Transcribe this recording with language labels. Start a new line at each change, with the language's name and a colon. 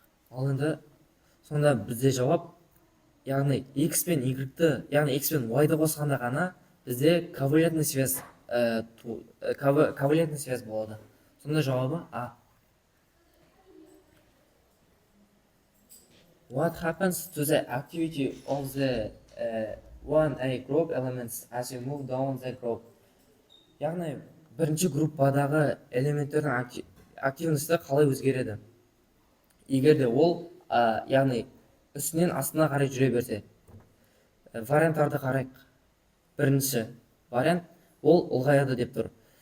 Kazakh: Ал енді сонда бізде жауап, яғни X пен Y-ті, яғни X пен Y-ды қосқанда ғана бізде
Russian: ковалентный связь
Kazakh: болады. Сонда жауабы А.
English: What happens to the activity of the 1A group elements as you move down the group?
Kazakh: Яғни бірінші группадағы элементтердің активності қалай өзгереді? Егер де ол, яғни үстінен астына қарай жүре берсе. Варианттарды қарайық. Бірінші вариант ол ұлғаяды деп тұр.